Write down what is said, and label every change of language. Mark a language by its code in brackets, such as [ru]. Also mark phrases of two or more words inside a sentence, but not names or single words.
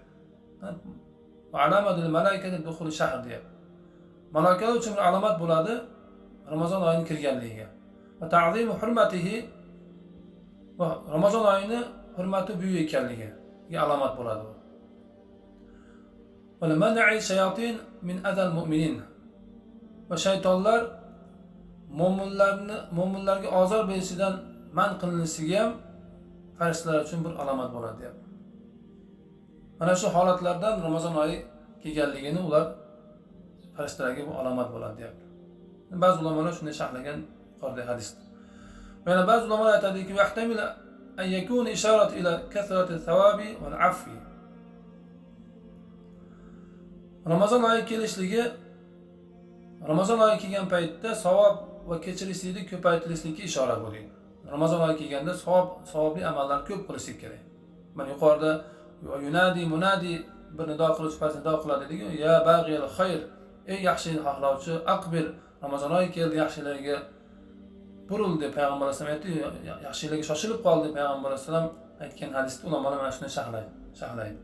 [ar] علامة الملائكة دخول الشهر deb. [uz] Malaikalar uchun bir alomat bo'ladi Ramazon oyining kirganligiga. [ar] وتعظيم حرمته, [uz] va Ramazon oyining hurmati buyuk ekanligiga alomat bo'ladi. [ar] ومنع الشياطين من أذى المؤمنين. [uz] Va shaytonlar mu'minlarga ozor berishidan man qilinishiga ham farishtalar uchun bir alomat bo'ladi deyapti. Mana shu holatlardan Ramazon oyi kelganligini ular farishtalarga bu alomat bo'ladi deyapti. Ba'zi ulamolar shunday sharhlagan yuqoridagi hadisda. Yana ba'zi ulamolar aytadiki, [ar] يحتمل أن يكون إشارة إلى كثرة الثواب والعفو. [uz] Ramazon oyi kelishligi, Ramazon oyi kelgan paytda savob va kechirishlikni ko'paytirishlikka ishora bo'ladi. Ramazon oyi kelganda savobli amallar ko'p qilishlik kerak. Mana yuqorida yunadi munadi bir nido qiluvchi farishta nido qiladi dedi-ku, [ar] يا باغي الخير, [uz] ey yaxshilik xohlovchi, aqbil, Ramazon oyi keldi, yaxshilarga buril deb payg'ambar alayhisalom aytdi, yaxshilarga shoshilib qoldi payg'ambar alayhisalom aytgan hadisda ulamolar mana shuni sharhlaydi.